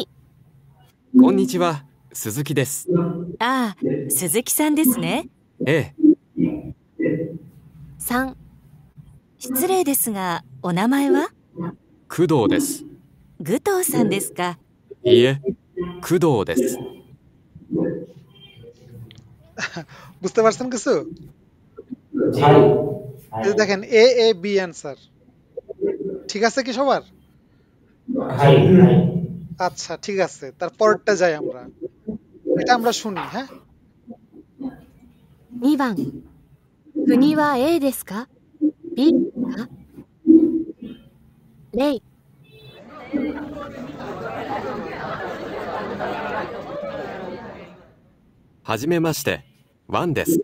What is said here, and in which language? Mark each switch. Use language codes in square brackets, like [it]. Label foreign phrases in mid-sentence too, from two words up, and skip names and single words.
[ja] こんにちは、鈴木です。ああ、鈴木さんですね。ええ、 3、失礼ですが、お名前は工藤です。具藤さんですか。いいえ、工藤です。 [bn] বুঝতে পারছেন কিছু? এই দেখেন, এ এ বি অ্যান্সার ঠিক আছে কি সবার? আচ্ছা, ঠিক আছে, তারপরটা যাই আমরা, এটা আমরা শুনি। হ্যাঁ, [ja] 2 番、国は A ですか B ですかレイ、はじめまして、 ワンです。